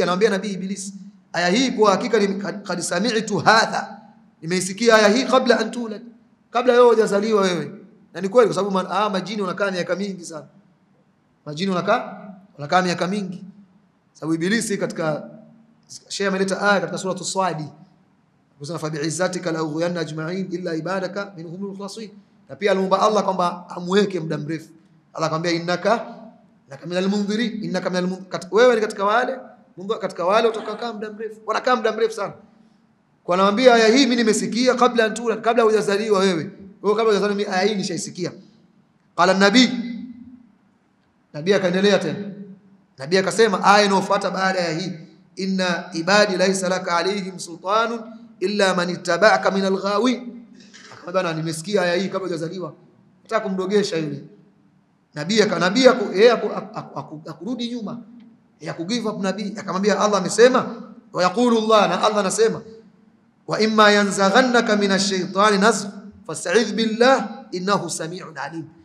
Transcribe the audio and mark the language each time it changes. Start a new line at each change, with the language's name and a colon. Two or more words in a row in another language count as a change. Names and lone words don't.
Swahili: Anamwambia nabii Ibilisi aya hii kwa hakika
Arabic: قد سمعت هذا,
Swahili: nimeisikia aya hii kabla
Arabic: أن تولد,
Swahili: kabla wewe hujazaliwa wewe. Na ni kweli, kwa sababu majini wanakaa miaka mingi sana. Majini wanakaa miaka mingi. Sababu Ibilisi katika Sheikh ameleta aya katika surah as-Swadi, kusema
Arabic: فبعزتك لأغوينهم أجمعين إلا عبادك منهم المخلصين.
Swahili: Na pia alimuomba Allah kwamba amweke muda mrefu. Allah akamwambia
Arabic: إنك من المنظرين,
Swahili: wewe ni katika wale utakaa muda mrefu. Wanakaa muda mrefu sana. Kwa anamwambia aya hii mimi nimesikia kabla hujazaliwa wewe. Wewe kabla hujazaliwa mimi aya hii nishaisikia. Qala nabii akaendelea tena. Nabii akasema aya inayofuata baada ya hii,
Arabic: إن عبادي ليس لك عليهم سلطان إلا من اتبعك من الغاوين.
Swahili: Akamwambia nimesikia aya hii kabla hujazaliwa. Nataka kumdogesha yule. Nabii yeye akurudi nyuma. Ya
English: kugive up
Swahili: nabii. Akamwambia Allah amesema
Arabic: ويقول الله,
Swahili: na Allah anasema
Arabic: وإما ينزغنك من الشيطان نزغ فاستعذ بالله إنه سميع عليم.